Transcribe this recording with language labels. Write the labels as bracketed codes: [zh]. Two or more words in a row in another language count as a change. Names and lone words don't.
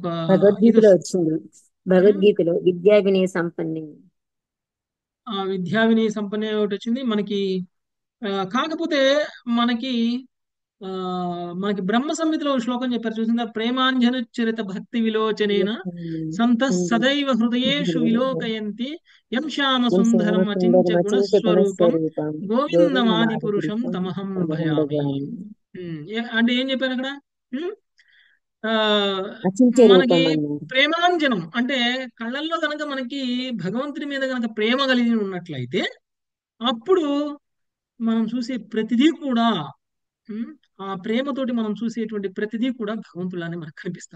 [te] భగవద్గీతలో వచ్చింది, భగవద్గీతలో [sa] విద్యా వినయ సంపన్నే, విద్యా వినయ సంపన్నే [te] ఒకటి వచ్చింది మనకి. కాకపోతే మనకి బ్రహ్మ సంహితలో శ్లోకం చెప్పారు చూసిందా, [sa] ప్రేమాంజన చరిత భక్తి విలోచనేన సంత సదైవ హృదయేషు విలోకయంతి యం శ్యామ సుందరం అచించ గుణస్వరూపం గోవిందమాది పురుషం తమహం భయామి. [te] అంటే ఏం చెప్పారు అక్కడ? మనకి ప్రేమాంజనం అంటే కళ్ళల్లో కనుక మనకి భగవంతుడి మీద కనుక ప్రేమ కలిగి ఉన్నట్లయితే అప్పుడు మనం చూసే ప్రతిదీ కూడా ఆ ప్రేమతోటి మనం చూసేటువంటి ప్రతిదీ కూడా భగవంతులానే మనకు కనిపిస్తారు.